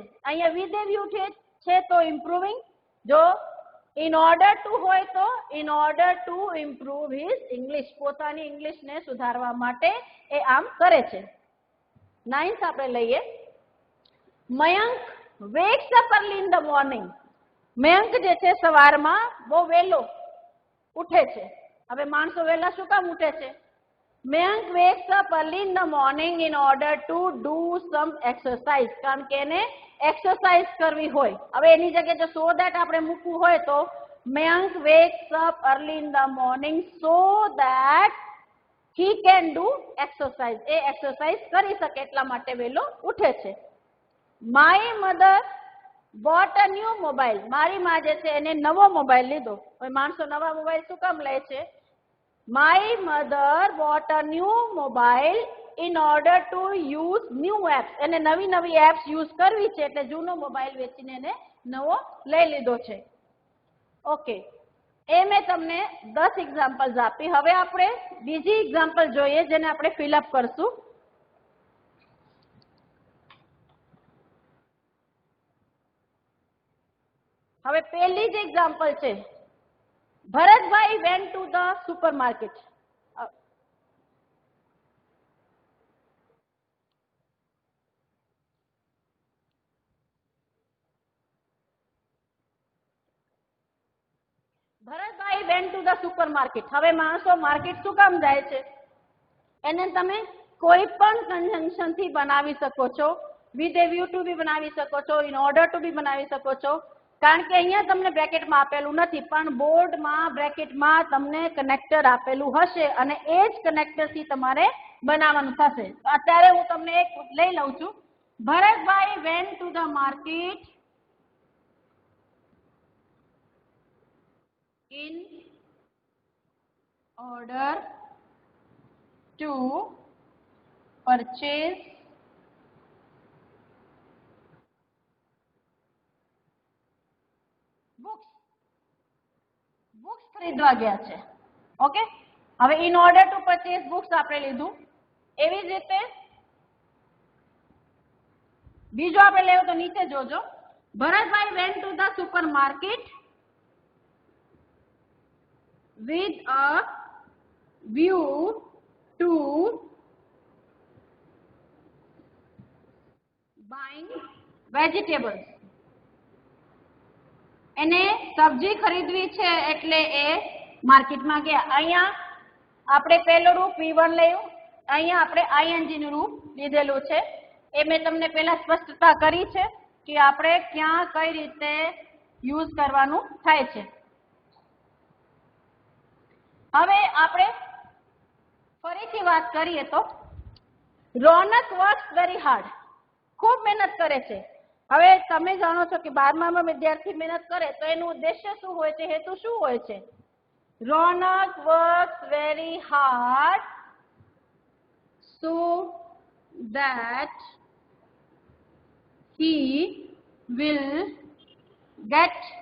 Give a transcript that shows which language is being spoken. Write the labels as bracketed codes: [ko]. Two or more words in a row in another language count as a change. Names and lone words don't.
[gu] અહીંયા [en] with a view [gu] છે તો ઇમ્પ્રુવિંગ, જો [en] in order to [gu] હોય તો [en] in order to improve his English, [gu] પોતાની ઇંગ્લિશને સુધારવા માટે એ આમ કરે છે. [en] 9th [gu] આપણે લઈએ. [en] Mayank wakes up early in the morning. [gu] મયંક જે છે સવારમાં બહુ વહેલો ઉઠે છે. હવે માણસો વહેલા શું કામ ઉઠે છે? [en] Mayank wakes up early in the morning in order to do some exercise. [gu] કારણ કે એને એક્સરસાઇઝ કરવી હોય. હવે એની જગ્યાએ જો [en] so that [gu] આપણે મૂકવું હોય તો [en] Mayank wakes up early in the morning so that he can do exercise. [gu] એ એક્સરસાઇઝ કરી શકે એટલા માટે વહેલો ઉઠે છે. [en] My mother bought a new mobile. [gu] મારી માં જે છે એને નવો મોબાઈલ લીધો. હવે માણસો નવા મોબાઈલ શું કામ લે છે? [en] My mother bought a new mobile in order to use new apps. [gu] એને નવી નવી એપ્સ યુઝ કરવી છે એટલે જૂનો મોબાઈલ વેચીને એને નવો લઈ લીધો છે. ઓકે, એ મેં તમને 10 એક્ઝામ્પલ્સ આપી. હવે આપણે બીજી એક્ઝામ્પલ જોઈએ જેને આપણે ફિલઅપ કરશું. હવે પહેલી જ એક્ઝામ્પલ છે, ભરતભાઈ [en] went to the supermarket. ભરતભાઈ went to the supermarket. [gu] હવે માણસો માર્કેટ શું કામ જાય છે? એને તમે કોઈ પણ કન્જંક્શન થી બનાવી શકો છો, [en] with a view to [gu] બી બનાવી શકો છો, [en] in order to [gu] બી બનાવી શકો છો. કારણ કે અહીંયા તમને બ્રેકેટમાં આપેલું નથી પણ બોર્ડમાં બ્રેકેટમાં તમને કનેક્ટર આપેલું હશે અને એ જ કનેક્ટરથી તમારે બનાવવાનું થશે. અત્યારે હું તમને એક લઈ લઉં છું. ભરતભાઈ [en] went to the market in order to purchase [gu] બુક્સ ખરીદવા ગયા છે. ઓકે, હવે [en] in order to purchase books [gu] આપણે લીધું. એવી જ રીતે બીજો આપણે લેવો તો નીચે જોજો. [en] ભરતભાઈ went to the super market with a view to buying vegetables. [gu] એને સબ્જી ખરીદવી છે એટલે એ માર્કેટમાં ગયા. અહીંયા આપણે પહેલું રૂપ V1 લેવું, અહીંયા આપણે ING નું રૂપ લીધેલું છે. એ મેં તમને પહેલા સ્પષ્ટતા કરી છે કે આપણે ક્યાં કઈ રીતે યુઝ કરવાનું થાય છે. હવે આપણે ફરીથી વાત કરીએ તો [en] રોનક works very hard. [gu] ખૂબ મહેનત કરે છે. હવે તમે જાણો છો કે 12મામાં વિદ્યાર્થી મહેનત કરે તો એનું ઉદ્દેશ્ય શું હોય છે, હેતુ શું હોય છે? [en] રોનક works very hard so that he will get